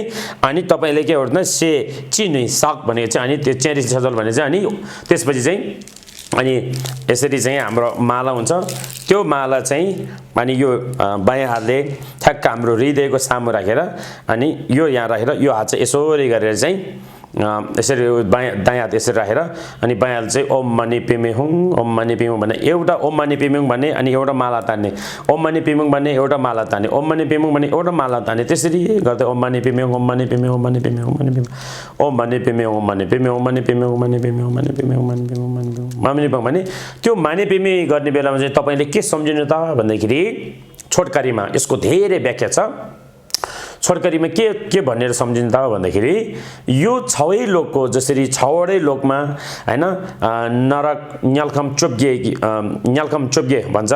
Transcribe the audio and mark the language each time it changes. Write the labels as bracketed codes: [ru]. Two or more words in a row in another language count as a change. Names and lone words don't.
[ne] अनि तपाईले के गर्नु से चिनी साक भनेको चाहिँ अनि त्यो चेरेसी छचलो भने चाहिँ अनि त्यसपछि चाहिँ अनि यसरी चाहिँ हाम्रो माला हुन्छ, त्यो माला चाहिँ अनि यो बायाँ हातले ठ्याक्क हाम्रो हृदयको सामु राखेर अनि यो यहाँ राखेर यो हात चाहिँ यसरी गरेर चाहिँ यसरी दायाँ हात यसरी राखेर अनि बायाँ हात चाहिँ [sa] ओम मनि पिमे हुङ ओम मनि पिमुङ [ne] भन्ने एउटा [sa] ओम मनि पिमुङ [ne] भन्ने अनि एउटा माला तान्ने, [sa] ओम मनि पिमुङ [ne] भन्ने एउटा माला तान्ने, [sa] ओम मनि पिमुङ [ne] भन्ने एउटा माला तान्ने, त्यसरी गर्दै [sa] ओम मनि पिमे ओम मनि पिमे ओम मनि पिमे ओम मनि पिमे ओम मनि पिमे ओम मनि पिमे ओम मनि पिमे ओम मनि पिमे ओम मनि पिमे ओम मनि पिमे ओम मनि पिमे मानि पिमे [ne] भने त्यो [sa] मानि पिमे [ne] गर्ने बेलामा चाहिँ तपाईले के सम्झिनु त भन्दाखेरि छोटकरीमा यसको धेरै व्याख्या छ। छोटकरीमा के भनेर सम्झिन्छ त भन्दाखेरि यो छवै लोकको जसरी छवटै लोकमा हैन नरक [bo] དམྱལ་ཁམས་ཆོས་དགེ [ne] भन्छ।